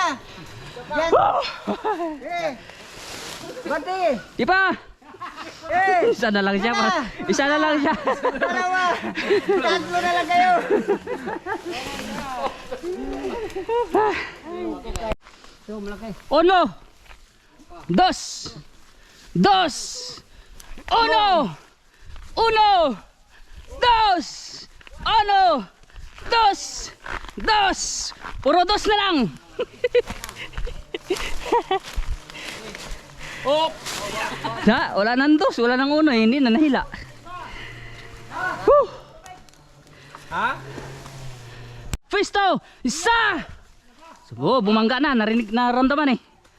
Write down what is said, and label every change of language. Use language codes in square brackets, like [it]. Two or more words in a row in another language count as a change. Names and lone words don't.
[tl] Dyan. Eh. Bati. Di pa! Eh. Isa na lang siya. Isa na lang siya. Dalawa. Tatlo na lang kayo. So, malaki. [es] Uno! Dos! Dos! Uno! Uno! Dos! Uno! Dos! [tl] Dos! Puro dos na lang! Oh! Wala nang dos, wala nang uno, hindi na nahila. Whew! Ha? Fisto! Isa! So, bumangga na, narinig na ramdaman eh.